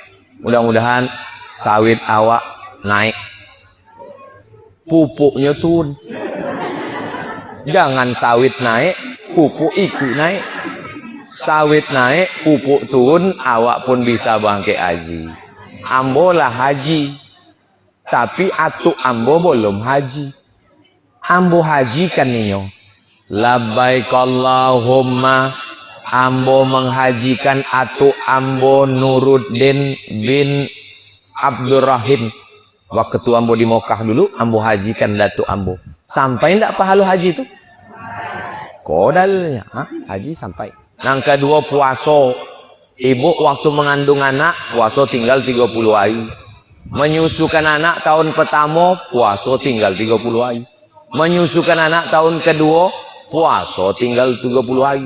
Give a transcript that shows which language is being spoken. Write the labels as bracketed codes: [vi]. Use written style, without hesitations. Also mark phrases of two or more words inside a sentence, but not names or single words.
[id] Mudah-mudahan sawit awak naik. Pupuknya turun. Jangan sawit naik, pupuk ikut naik. Sawit naik, pupuk turun, awak pun bisa bangkit haji. [min] Ambo lah haji. Tapi atuk ambo belum haji. Ambo haji kan ninyo. [ar] Labbaik Allahumma, [min] ambo menghajikan atuk ambo Nuruddin bin Abdurrahim. Waktu ambo di Mekah dulu, ambo hajikan datuk ambo. Sampai ndak pahala haji itu? Kodalnya, haji sampai. [id] Yang kedua puasa. Ibu waktu mengandung anak, puasa tinggal 30 hari. Menyusukan anak tahun pertama, puasa tinggal 30 hari. Menyusukan anak tahun kedua, puasa tinggal 30 hari.